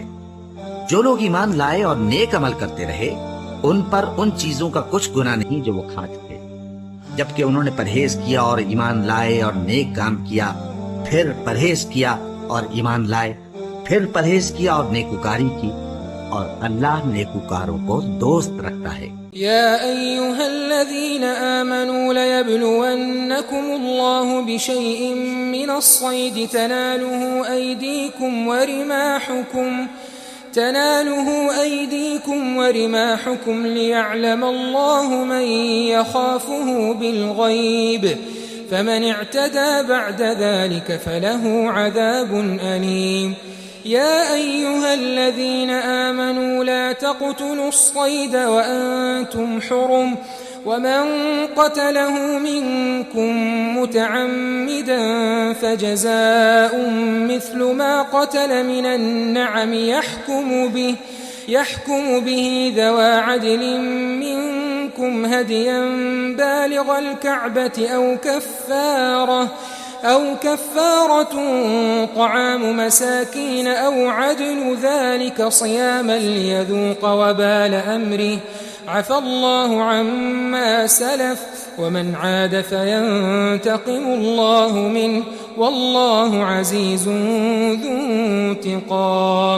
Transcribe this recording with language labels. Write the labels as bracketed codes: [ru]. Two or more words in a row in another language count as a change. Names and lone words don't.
[hi] जो लोग ईमान लाए और नेक अमल करते रहे, उन पर उन चीजों का कुछ गुनाह नहीं जो वो खा चुके, जबकि उन्होंने परहेज किया और ईमान लाए और नेक काम किया, फिर परहेज किया और ईमान लाए, फिर परहेज किया और नेकुकारी की, और अल्लाह नेकुकारों को दोस्त रखता है। [ar] يا أيها الذين آمنوا ليبلونكم الله بشيء من الصيد تناله أيديكم ورماحكم ليعلم الله من يخافه بالغيب فمن اعتدى بعد ذلك فله عذاب أليم. يا أيها الذين آمنوا لا تقتلوا الصيد وأنتم حرم ومن قتله منكم متعمدا فجزاء مثل ما قتل من النعم يحكم به ذوا عدل منكم هديا بالغ الكعبة أو كفارة طعام مساكين أو عدل ذلك صياما ليذوق وبال أمره عفى الله عما سلف ومن عاد فينتقم الله منه والله عزيز ذو انتقام.